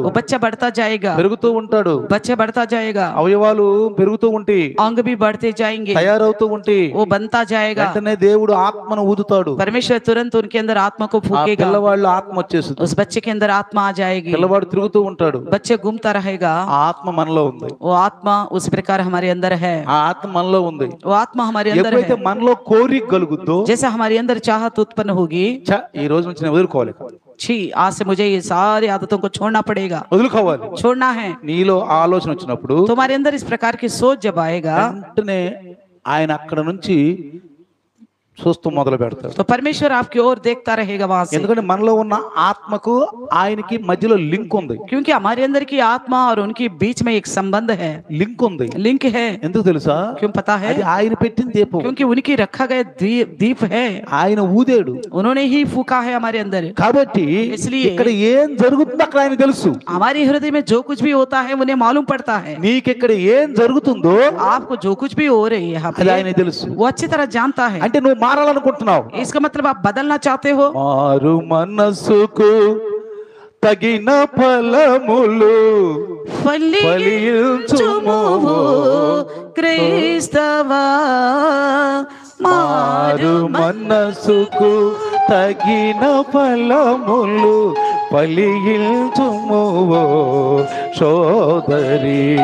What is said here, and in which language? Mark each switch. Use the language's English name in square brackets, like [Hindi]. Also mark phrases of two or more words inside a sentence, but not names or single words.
[Hindi] वो बच्चा बढ़ता जाएगा, [Telugu] పెరుగుతూ ఉంటాడు, [Hindi] बच्चा बढ़ता जाएगा, [Telugu] అవయవాలు పెరుగుతూ ఉంటాయి, [Hindi] अंग भी बढ़ते जाएंगे, [Telugu] తయారవుతూ ఉంటాయి. [Hindi] वो बनता जाएगा। [Telugu] వెంటనే దేవుడు ఆత్మను ఊదుతాడు, [Hindi] परमेश्वर तुरंत उनके अंदर आत्मा को ఆ फूकेगा, [Telugu] పిల్లవాళ్ళ ఆత్మ వచ్చేస్తుంది, [Hindi] उस बच्चे के अंदर आत्मा आ जाएगी, [Telugu] పిల్లవాడు తిరుగుతూ ఉంటాడు, [Hindi] बच्चे घूमता रहेगा। [Telugu] ఆ ఆత్మ మనలో ఉంది, [Hindi] वो आत्मा उस प्रकार हमारे अंदर है, [Telugu] ఆ ఆత్మ మనలో ఉంది. [Hindi] वो आत्मा हमारे अंदर [Telugu] ఎప్పుడైతే [Hindi] है। [Telugu] మనలో కోరిక కలుగుద్దో, [Hindi] जैसे हमारे अंदर चाहत उत्पन्न होगी, [Telugu] ఈ రోజు నుంచి నేను వదులుకోవాలి, [Hindi] छी आज से मुझे ये सारी आदतों को छोड़ना पड़ेगा, [Telugu] వదులుకోవాలి. [Hindi] छोड़ना है। [Telugu] నీలో ఆలోచన వచ్చినప్పుడు [Hindi] तुम्हारे अंदर इस प्रकार की सोच जब आएगा [Telugu] వెంటనే ఆయన అక్కడ నుంచి చూస్తూ మొదలు పెడతాడు. [Hindi] तो परमेश्वर आपकी ओर देखता रहेगा वहां से, [Telugu] ఎందుకంటే మనలో ఉన్న ఆత్మకు ఆయనకి మధ్యలో లింక్ ఉంది, [Hindi] क्योंकि हमारे अंदर की आत्मा और उनके बीच में एक संबंध है, [Telugu] లింక్ ఉంది. [Hindi] लिंक है। [Telugu] ఎందుకు తెలుసా? [Hindi] क्यों पता है? [Telugu] అది ఆయన పెట్టిన దీపం, [Hindi] क्योंकि उनकी रखा गया दीप है, [Telugu] ఆయన ఊదేడు. [Hindi] उन्होंने ही फूका है हमारे अंदर। [Telugu] కాబట్టి [Hindi] इसलिए [Telugu] ఇక్కడ ఏం జరుగుతుందో అక్కడ ఆయన తెలుసు, [Hindi] हमारे हृदय में जो कुछ भी होता है उन्हें मालूम पड़ता है। [Telugu] నీకు ఇక్కడ ఏం జరుగుతుందో [Hindi] आपको जो कुछ भी हो रही है यहाँ [Telugu] అది [Hindi] पे, [Telugu] ఆయన తెలుసు. [Hindi] वो अच्छी तरह जानता है। [Telugu] అంటే నువ్వు మారాలనుకుంటున్నావు, [Hindi] इसका मतलब आप बदलना चाहते हो, [Telugu] మారు మనసుకు తగిన ఫలములు ఫలించుము క్రైస్తవా, మారు మనసుకు తగిన ఫలములు ఫలించుము ఓ సోదరి.